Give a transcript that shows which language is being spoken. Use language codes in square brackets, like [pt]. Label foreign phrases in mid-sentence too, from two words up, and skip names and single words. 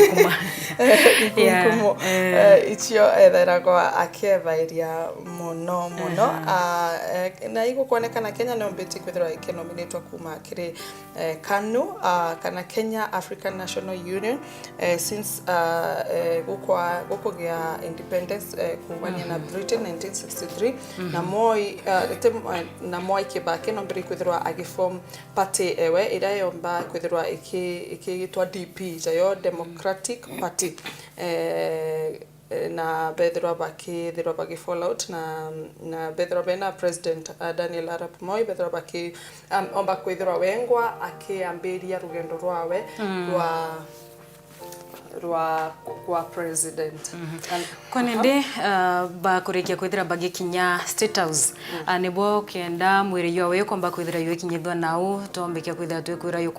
[mer] ichio etheraga akevairia muno na igukuonekana Kenya no mbeti kwithirwa ikenominatwa kuma kiri KANU kana Kenya African National Union since gukugia independence kumania na Britain 1963 na Moi KIBAKI no mbere kwithirwa agiform party ewe ira yomba kwithirwa ikigitwa DP jayo Democratic Party na bethirwa baki [en] fall out [mer] na bethirwa bena president Daniel Arap Moi bethirwa baki omba kwithirwa wengwa akiambiria rugendo rwawe rwa president konende ba kurikia kwithira bagikinya state house nebo kenda mwiri yo we komba kwithira yo kinyithwa nau tombeke kwithira twekwira yo